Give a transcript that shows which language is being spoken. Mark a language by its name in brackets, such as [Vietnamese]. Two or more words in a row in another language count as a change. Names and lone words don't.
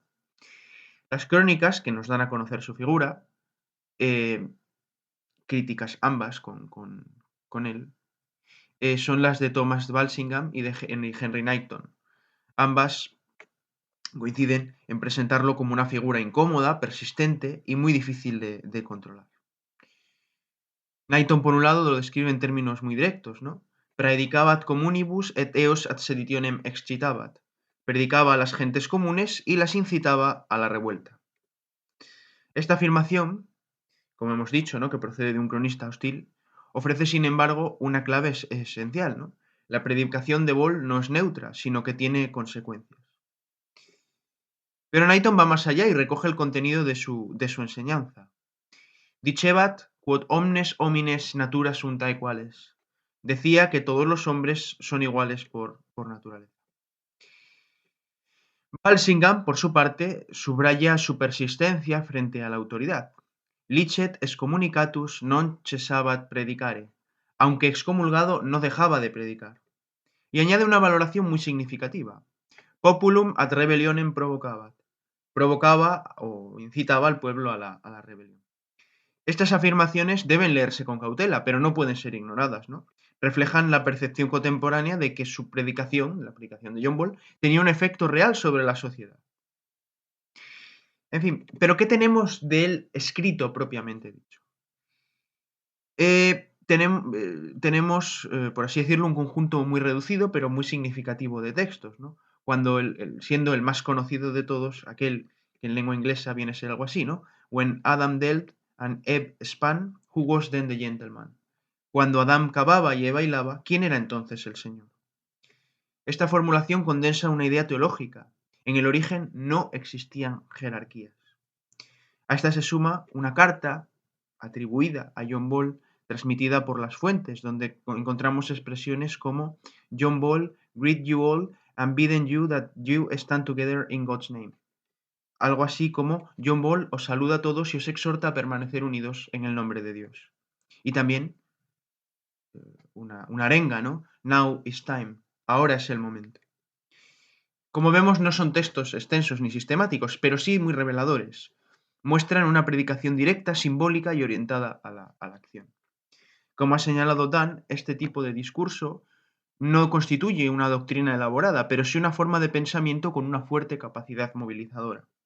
[Spanish] Las crónicas que nos dan a conocer su figura, críticas ambas con él, son las de Thomas Walsingham y de Henry Knighton. Ambas coinciden en presentarlo como una figura incómoda, persistente y muy difícil de controlar. Knighton, por un lado, lo describe en términos muy directos, ¿no? [Latin] Praedicabat communibus et eos ad seditionem excitabat. [Spanish] Predicaba a las gentes comunes y las incitaba a la revuelta. Esta afirmación, como hemos dicho, ¿no?, que procede de un cronista hostil, ofrece, sin embargo, una clave esencial, ¿no? La predicación de Ball no es neutra, sino que tiene consecuencias. Pero Knighton va más allá y recoge el contenido de su enseñanza. [Latin] Dicebat quod omnes homines natura sunt aequales. [Spanish] Decía que todos los hombres son iguales por naturaleza. Walsingham, por su parte, subraya su persistencia frente a la autoridad. [Latin] Licet excommunicatus non cesabat predicare. [Spanish] Aunque excomulgado, no dejaba de predicar. Y añade una valoración muy significativa. [Latin] Populum ad rebellionem provocabat. [Spanish] Provocaba o incitaba al pueblo a la rebelión. Estas afirmaciones deben leerse con cautela, pero no pueden ser ignoradas, ¿no? Reflejan la percepción contemporánea de que su predicación, la predicación de John Ball, tenía un efecto real sobre la sociedad. En fin, ¿pero qué tenemos de él escrito propiamente dicho? Tenemos, por así decirlo, un conjunto muy reducido, pero muy significativo de textos, ¿no? Cuando siendo el más conocido de todos, aquel que en lengua inglesa viene a ser algo así, ¿no? [English] When Adam dealt and Eve span, who was then the gentleman? [Spanish] Cuando Adán cavaba y Eva hilaba, ¿quién era entonces el Señor? Esta formulación condensa una idea teológica. En el origen no existían jerarquías. A esta se suma una carta atribuida a John Ball, transmitida por las fuentes, donde encontramos expresiones como John Ball, [English] greet you all and bidden you that you stand together in God's name. [Spanish] Algo así como John Ball os saluda a todos y os exhorta a permanecer unidos en el nombre de Dios. Y también una arenga, ¿no? [English] Now is time. [Spanish] Ahora es el momento. Como vemos, no son textos extensos ni sistemáticos, pero sí muy reveladores. Muestran una predicación directa, simbólica y orientada a la acción. Como ha señalado Dan, este tipo de discurso no constituye una doctrina elaborada, pero sí una forma de pensamiento con una fuerte capacidad movilizadora.